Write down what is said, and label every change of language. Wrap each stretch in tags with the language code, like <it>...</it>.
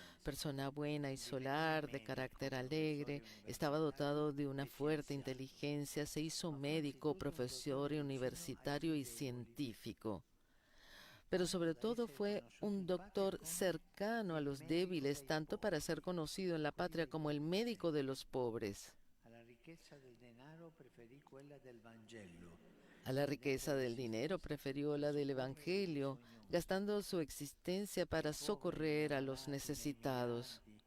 <es>Persona buena y solar, de carácter alegre, estaba dotado de una fuerte inteligencia, se hizo médico, profesor universitario y científico. Pero sobre todo fue un doctor cercano a los débiles, tanto para ser conocido en la patria como el médico de los pobres.</es> <it>Alla ricchezza del denaro preferì quella del Vangelo</it> <es>A la riqueza del dinero prefirió la del Evangelio, gastando su existencia para socorrer a los necesitados.</es>